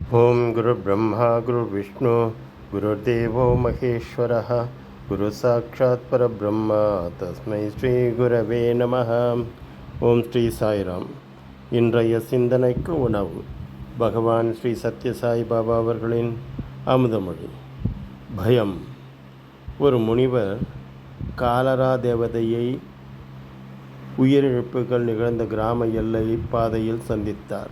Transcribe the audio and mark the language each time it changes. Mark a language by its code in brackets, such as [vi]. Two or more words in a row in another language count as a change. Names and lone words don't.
[sa] ओम गुरुर्ब्रह्मा गुरुर्विष्णु गुरुर्देवो महेश्वरः गुरु साक्षात् परब्रह्म तस्मै श्री गुरवे नमः. [ta] ஓம் ஸ்ரீ சாய்ராம். இன்றைய சிந்தனைக்கு உணவு பகவான் ஸ்ரீ சத்யசாய் பாபா அவர்களின் அமுதமொழி. பயம். ஒரு முனிவர் காலரா தேவதையை உயிரிழப்புகள் நிகழ்ந்த கிராம எல்லை பாதையில் சந்தித்தார்.